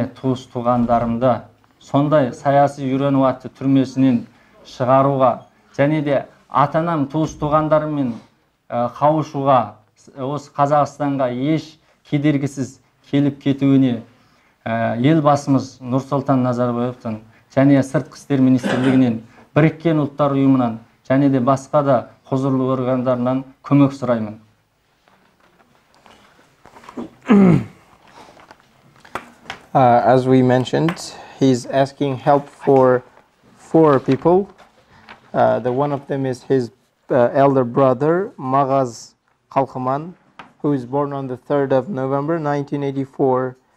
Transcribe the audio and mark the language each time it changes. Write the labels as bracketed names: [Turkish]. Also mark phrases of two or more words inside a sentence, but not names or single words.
[Kazakh] туыс-туғандарымды сондай саяси үйрену атты түрмесінен шығаруға және де ата-анам туыс-туғандарымен қауышуға, осы Қазақстанға еш кедергісіз келіп кетуіне елбасымыз Нұрсұлтан Назарбаевтан және Сыртқы істер министрлігінен, Біріккен ұлттар ұйымынан және де басқа да құзырлы органдарынан көмек сұраймын. [English] As we mentioned, he's asking help for 4 people. The one of them is his elder brother, Mağaz Kalkman, who is born on the 3rd of November 1984.